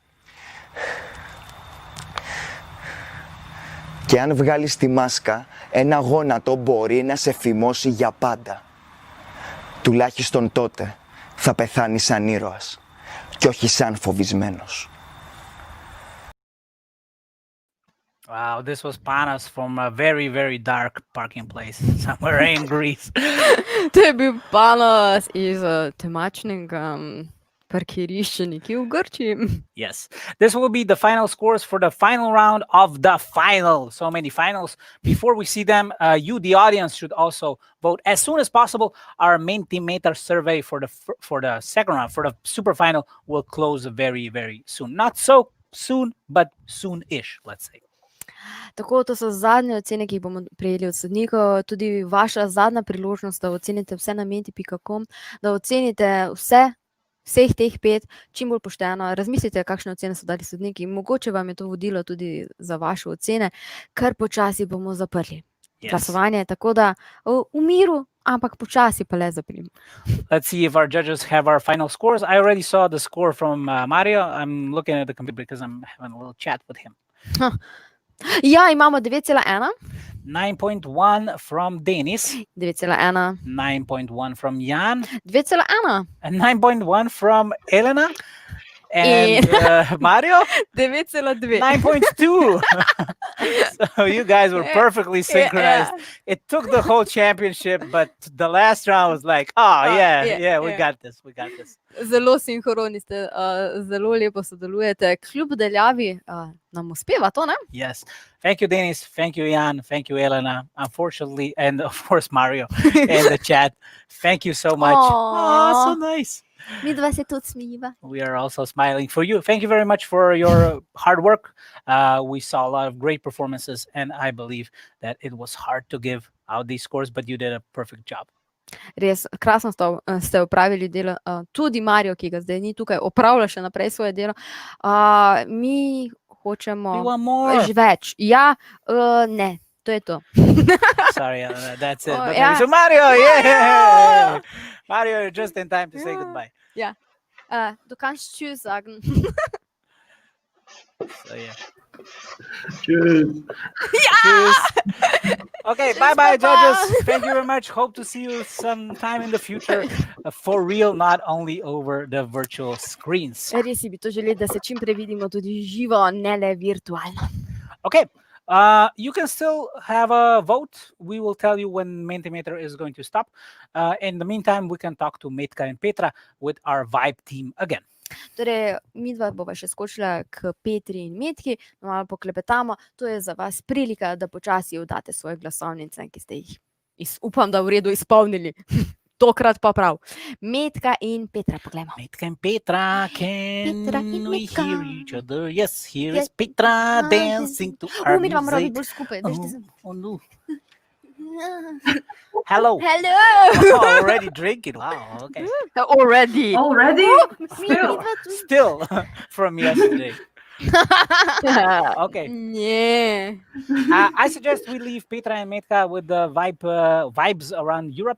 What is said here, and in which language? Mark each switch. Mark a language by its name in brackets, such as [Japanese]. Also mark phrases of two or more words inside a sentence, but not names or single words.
[Greek] Και αν βγάλεις τη μάσκα, ένα γόνατο μπορεί να σε φημώσει για πάντα. Τουλάχιστον τότε θα πεθάνεις σαν ήρωας και όχι σαν φοβισμένος. [English] Wow, this was Panos from a very, very dark parking place somewhere in Greece. [Slovenian] To je bil Panos iz temačnega parkirišča nekje v Grčiji. [English] Yes, this will be the final scores for the final round of the final. So many finals. Before we see them, you, the audience, should also vote as soon as possible. Our Mentimeter survey for the second round, for the super final, will close very, very soon. Not so soon, but soon-ish, let's say. [Slovenian] Tako, to so zadnje ocene, ki jih bomo prejeli od sodnikov, tudi vaša zadnja priložnost, da ocenite vse na menti.com, da ocenite vseh teh 5 čim bolj pošteno. Razmislite, kakšne ocene so dali sodniki. Mogoče vam je to vodilo tudi za vaše ocene, kar počasi bomo zaprli. Glasovanje, tako da v miru, ampak počasi pa le zaprimo. [English] Let's see if our judges have our final scores. I already saw the score from Mario. I'm looking at the computer because I'm having a little chat with him. [Slovenian] Ja, imamo 9,1. [English] 9.1 from Denis. [Slovenian] 9,1. [English] 9.1 from Jan. [Slovenian] 2,1. [English] And 9.1 from Elena. And Mario? [Slovenian] 9,2. [English] 9.2. So you guys were perfectly synchronized. It took the whole championship, but the last round was like, we got this. [Slovenian] Zelo sinhroni ste, zelo lepo sodelujete. Kljub daljavi nam uspeva to, ne? [English] Yes. Thank you, Denis. Thank you, Jan. Thank you, Elena. Unfortunately, and of course, Mario in the chat. Thank you so much. Oh, so nice. [Slovenian] Mi dva se tudi smiva. [English] We are also smiling for you. Thank you very much for your hard work. We saw a lot of great performances, and I believe that it was hard to give out these scores, but you did a perfect job. [Slovenian] Res, krasno ste opravili delo. Tudi Mario, ki ga zdaj ni tukaj, opravlja še naprej svoje delo. Mi hočemo več. Ja, ne, to je to. [English] Sorry, that's it. So Mario, yeah! Mario, you're just in time to say goodbye. [German] Ja, du kannst tschüss sagen. [English] So, yeah. Tschüss. Tschüss. Okay, bye-bye, judges. Thank you very much. Hope to see you sometime in the future for real, not only over the virtual screens. [Slovenian] Res bi to želeli, da se čim prej vidimo tudi živo, ne le virtualno. [English] Okay. You can still have a vote. We will tell you when Mentimeter is going to stop. In the meantime, we can talk to Metka and Petra with our Vibe team again. [Slovenian] Torej, mi dva bova še skočila k Petri in Metki, malo poklepetamo. To je za vas prilika, da počasi oddate svoje glasovnice, ki ste jih, upam, da v redu izpolnili. Tokrat pa prav. Metka in Petra, poglejmo. Metka in Petra, [English] can we hear each other? Yes, here is Petra dancing to our music. [Slovenian] Mi dva moramo biti bolj skupaj. [English] Oh, no. Hello. Already drinking. Wow, okay. Already? Still from yesterday. Okay. Yeah. I suggest we leave Petra and Metka with the vibes around Europe.